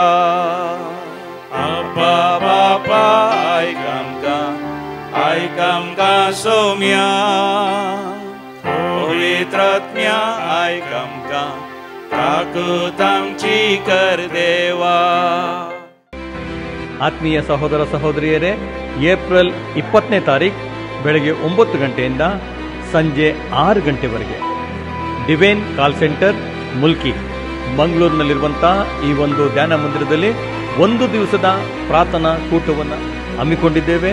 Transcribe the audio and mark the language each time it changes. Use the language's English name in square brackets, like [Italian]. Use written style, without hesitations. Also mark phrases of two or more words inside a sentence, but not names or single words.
[Konkani] आबा बापा आयक आमकां सौम्या पवित्र आत्म्या आयक आमकां काकृत आमची कर देवा. [Kannada] ಆತ್ಮೀಯ ಸಹೋದರ ಸಹೋದರಿಯರೇ, ಏಪ್ರಿಲ್ 20ನೇ ತಾರೀಕು ಬೆಳಗ್ಗೆ 9 ಗಂಟೆಯಿಂದ ಸಂಜೆ 6 ಗಂಟೆವರೆಗೆ ಡಿವೈನ್ ಕಾಲ್ ಸೆಂಟರ್ ಮುಲ್ಕಿ ಮಂಗಳೂರಿನಲ್ಲಿರುವಂತಹ ಈ ಒಂದು ಧ್ಯಾನ ಮಂದಿರದಲ್ಲಿ ಒಂದು ದಿವಸದ ಪ್ರಾರ್ಥನಾ ಕೂಟವನ್ನು ಹಮ್ಮಿಕೊಂಡಿದ್ದೇವೆ.